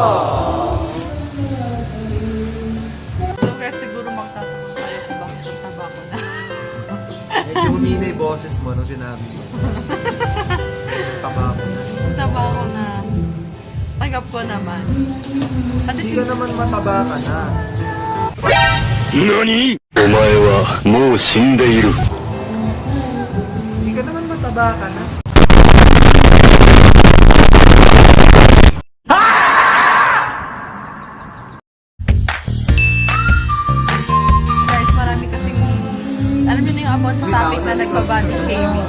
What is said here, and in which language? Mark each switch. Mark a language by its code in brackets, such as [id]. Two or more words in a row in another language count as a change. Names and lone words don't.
[en] So guys, [tl] siguro magtatanong tayo kung bakit ang taba ko na. Medyo humina yung boses mo nung sinabi mo. Taba ko na. Taba ko na. Tanggap ko naman. At Hindi ka naman mataba ka na. [ja] 何お前はもう死んでいる。 [tl] Hindi ka naman mataba ka na. guys, marami kasing, alam niyo na yung about sa topic na nagbabody shaming.